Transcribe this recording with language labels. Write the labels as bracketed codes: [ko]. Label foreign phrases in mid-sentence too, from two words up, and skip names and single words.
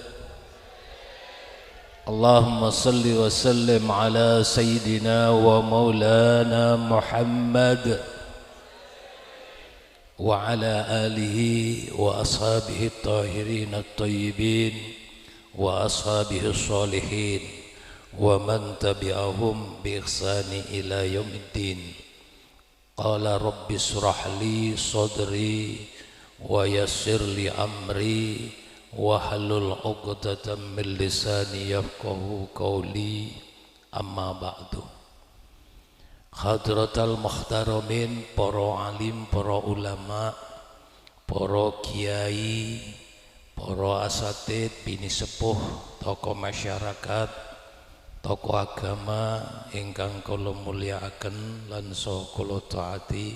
[ar] اللهم صل وسلم على سيدنا ومولانا محمد وعلى آله وأصحابه الطاهرين الطيبين وأصحابه الصالحين ومن تبعهم بإحسان إلى يوم الدين. قال رب اشرح لي صدري ويسر لي أمري واحلل عقدة من لساني يفقهوا قولي. أما بعد. حضرات المحترمين, [jv] para alim, para ulama, para kiai, para asatid, bini sepuh, [id] tokoh masyarakat, tokoh agama [jv] ingkang kula mulyakaken lan saha kula taati.